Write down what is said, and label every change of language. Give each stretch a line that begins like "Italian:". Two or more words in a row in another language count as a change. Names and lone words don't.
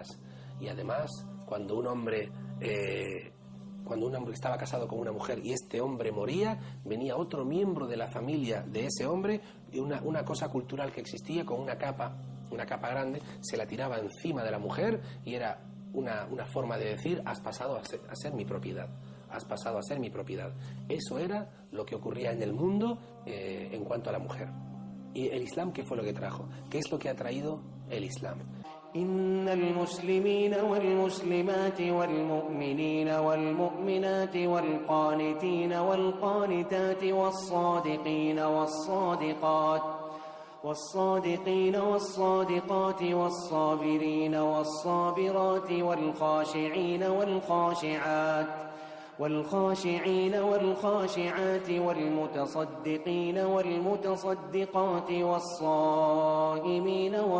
Spanish: Y además, cuando un hombre estaba casado con una mujer y este hombre moría, venía otro miembro de la familia de ese hombre y una cosa cultural que existía con una capa grande, se la tiraba encima de la mujer y era una forma de decir: has pasado a ser mi propiedad, has pasado a ser mi propiedad. Eso era lo que ocurría en el mundo en cuanto a la mujer. ¿Y el Islam qué fue lo que trajo? ¿Qué es lo que ha traído el Islam?
Arabic: إن المسلمين والمسلمات والمؤمنين والمؤمنات والقانتين والقانتات والصادقين والصادقات والصابرين والصابرات والخاشعين والخاشعات والمتصدقين والمتصدقات والصائمين